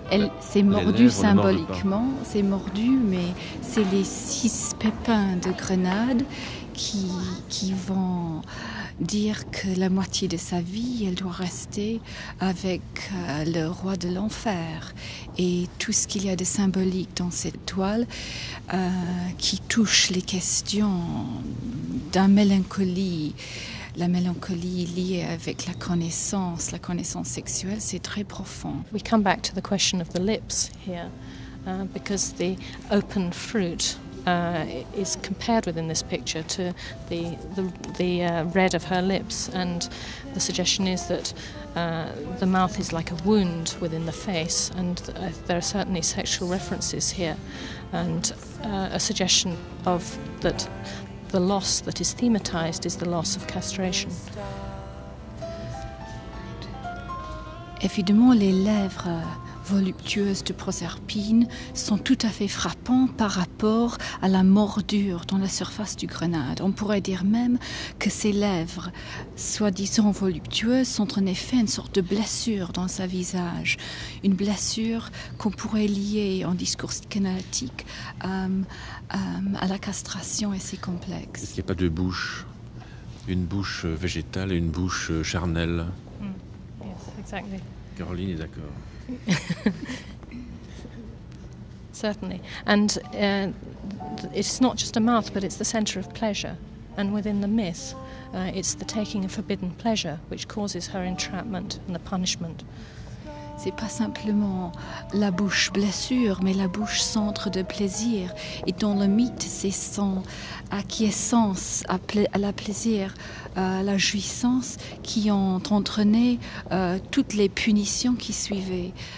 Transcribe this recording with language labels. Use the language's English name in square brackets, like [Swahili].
[French] elle s'est mordue symboliquement. C'est mordu, mais c'est les 6 pépins de grenade qui vont dire que la moitié de sa vie, elle doit rester avec le roi de l'enfer. Et tout ce qu'il y a de symbolique dans cette toile qui touche les questions d'un mélancolie, la mélancolie liée avec la connaissance sexuelle, c'est très profond. [English] We come back to the question of the lips here, because the open fruit is compared within this picture to the red of her lips, and the suggestion is that the mouth is like a wound within the face, and there are certainly sexual references here, and a suggestion of that the loss that is thematized is the loss of castration. [French] Évidemment, les lèvres voluptueuses de Proserpine sont tout à fait frappantes par rapport à la mordure dans la surface du grenade. On pourrait dire même que ces lèvres, soi-disant voluptueuses, sont en effet une sorte de blessure dans sa visage. Une blessure qu'on pourrait lier en discours psychanalytique à la castration et ses complexes. Est-ce qu'il n'y a pas de bouche? Une bouche végétale et une bouche charnelle? [English] Yes, exactly. [French] Caroline est d'accord. [English] Certainly, and it's not just a mouth, but it's the centre of pleasure, and within the myth, it's the taking of forbidden pleasure which causes her entrapment and the punishment. [French] C'est pas simplement la bouche blessure, mais la bouche centre de plaisir. Et dans le mythe, c'est son acquiescence à la plaisir, à la jouissance qui ont entraîné toutes les punitions qui suivaient.